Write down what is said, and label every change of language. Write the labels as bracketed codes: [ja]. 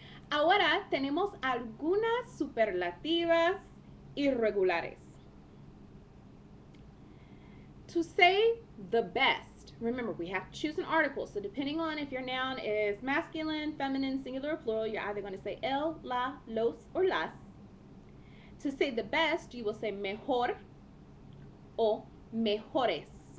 [es] Ahora tenemos algunas superlativas irregulares. [en] To say the best, remember we have to choose an article. So depending on if your noun is masculine, feminine, singular, or plural, you're either going to say el, la, los, or las. To say the best, you will say mejor o mejores.